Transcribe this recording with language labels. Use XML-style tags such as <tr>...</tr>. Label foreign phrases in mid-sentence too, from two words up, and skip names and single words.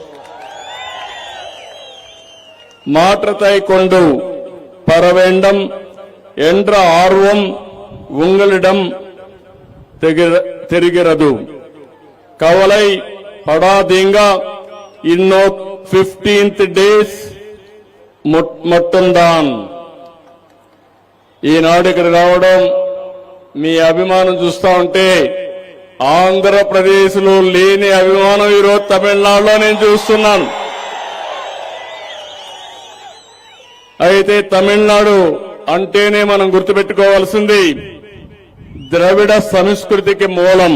<ta>மாற்றத்தை கொண்டு பெற வேண்டும் என்ற ஆர்வம் உங்களிடம் தெரிகிறது. கவலை படாதீங்க. இன்னும் 15 డేస్ மட்டும்தான்.</ta> <te>ఈనాడుకి రావడం మీ అభిమానం చూస్తా ఉంటే ఆంధ్రప్రదేశ్ లో లేని అభిమానం ఈరోజు తమిళనాడులో నేను చూస్తున్నాను. అయితే తమిళనాడు అంటేనే మనం గుర్తుపెట్టుకోవాల్సింది ద్రవిడ సంస్కృతికి మూలం.</te>